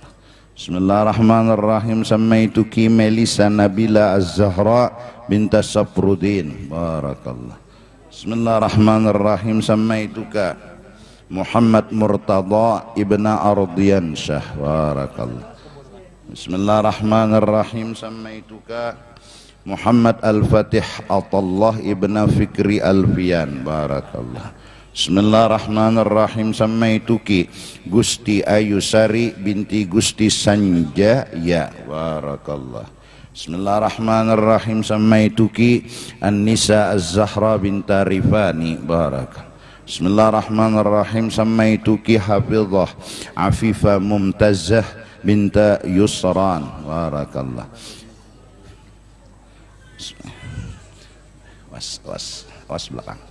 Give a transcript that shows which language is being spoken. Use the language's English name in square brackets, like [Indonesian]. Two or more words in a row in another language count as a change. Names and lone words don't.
[Arabic] Bismillahirrahmanirrahim. Sammaituki Melisa Nabila Az-Zahra binta Safruddin. Barakallah. بسم الله الرحمن الرحيم. سمّيتكَ Muhammad Murtada ابنَ Ardiyan Syah. Barakallah. بسم الله الرحمن الرحيم. Sammaituka Muhammad Al-Fatih Atallah ibna Fikri Alfian. Barakallah. بسم الله الرحمن الرحيم. سمّيتكِ Gusti Ayusari بنتِ Gusti Sanjaya. Barakallah. بسم الله الرحمن الرحيم. Sammaituki An-Nisa Az-Zahra binta Rifani. Barakallah. بسم الله الرحمن الرحيم. سمّيتكِ Hafizah Afifah Mumtazah بنتَ Yusran. [Indonesian] Barakallah. Was belakang.